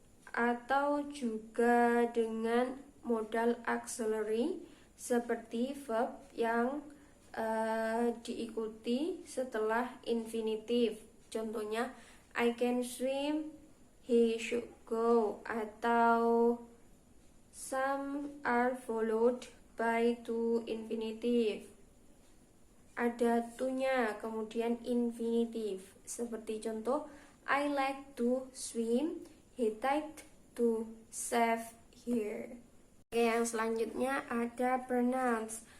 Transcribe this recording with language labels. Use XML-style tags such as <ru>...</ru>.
<id>Atau juga dengan modal auxiliary seperti verb yang diikuti setelah infinitive. Contohnya</id> <en>I can swim, he should go, atau some are followed by to infinitive.</en> <id>Ada to-nya, kemudian infinitive. Seperti contoh</id> <en>I like to swim, he liked to save here.</en> <id>Oke, yang selanjutnya ada pronouns.</id>